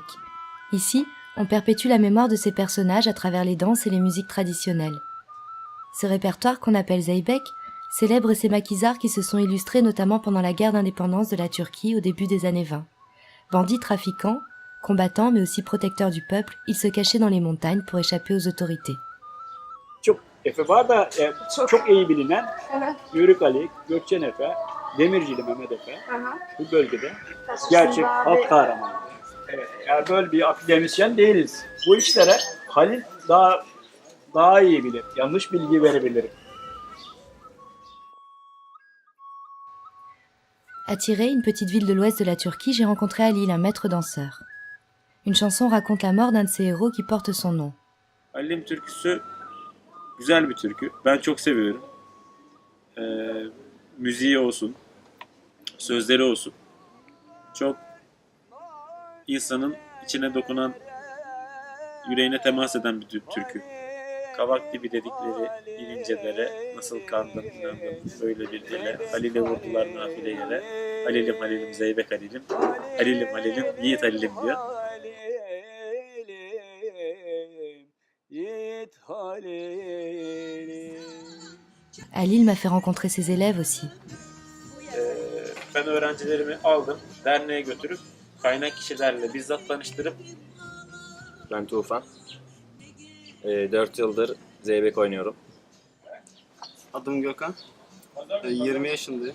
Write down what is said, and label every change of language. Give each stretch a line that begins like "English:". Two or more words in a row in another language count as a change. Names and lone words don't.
French: Ici, on perpétue la mémoire de ces personnages à travers les danses et les musiques traditionnelles. Ce répertoire qu'on appelle Zeybek célèbre ces maquisards qui se sont illustrés notamment pendant la guerre d'indépendance de la Turquie au début des années 20. Bandits trafiquants, combattants mais aussi protecteurs du peuple, ils se cachaient dans les montagnes pour échapper aux autorités.
Turkish: Çok Efe var da çok iyi bilinen Evet. Yörük Ali, Gökçen Efe, Demircili Mehmet Efe Aha. bu bölgede Kaç gerçek yaşında halk abi? kahramanı. Evet, yani böyle bir akademisyen değiliz. Bu işlere Halil daha iyi bilir. Yanlış bilgi verebilir.
French: À Tiré, une petite ville de l'ouest de la Turquie, j'ai rencontré Halil, un maître danseur. Une chanson raconte la mort d'un de ses héros qui porte son nom.
Turkish: Halil'in türküsü güzel bir türkü. Ben çok seviyorum. Müziği olsun, sözleri olsun. Çok insanın içine dokunan, yüreğine temas eden bir türkü. Kavak gibi dedikleri inince dere, nasıl kandım inandım böyle bir ele. Halil'e vurdular nafile yere. Halilim Halilim Zeybek Halilim. Halilim Halilim Yiğit Halilim diyor.
French: Halil m'a fait rencontrer ses élèves aussi.
Turkish: Ben öğrencilerimi aldım, derneğe götürüp kaynak kişilerle bizzat tanıştırıp Ben Tufan. 4 yıldır zeybek oynuyorum. Adım Gökhan. 20 yaşındayım.